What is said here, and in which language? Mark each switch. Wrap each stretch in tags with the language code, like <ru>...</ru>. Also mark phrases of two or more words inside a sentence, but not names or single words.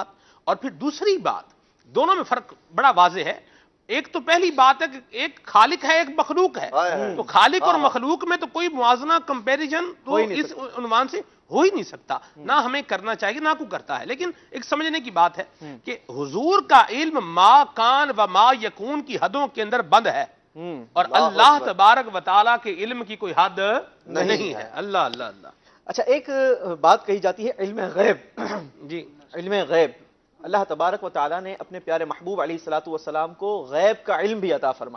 <ur>اور پھر دوسری بات، دونوں میں فرق بڑا واضح ہے۔ ایک تو پہلی بات ہے کہ ایک خالق ہے، ایک مخلوق ہے، تو خالق اور مخلوق میں تو کوئی موازنہ، کمپیریزن تو اس عنوان سے ہو ہی نہیں سکتا، نہ ہمیں کرنا چاہیے، نہ کوئی کرتا ہے۔ لیکن ایک سمجھنے کی بات ہے کہ حضور کا علم</ur> <ar>ما کان و ما یکون</ar> <ur>کی حدوں کے اندر بند ہے، اور</ur> <ar>اللہ تبارک و تعالیٰ</ar> <ur>کے علم کی کوئی حد نہیں ہے۔ اللہ اللہ اللہ۔ اچھا، ایک بات کہی جاتی ہے علم غیب۔ جی، علم غیب،</ur> <ar>اللہ تبارک و تعالیٰ</ar> <ur>نے اپنے پیارے محبوب</ur> <ar>علیہ الصلاۃ والسلام</ar> <ur>کو غیب کا علم بھی عطا فرمایا۔</ur>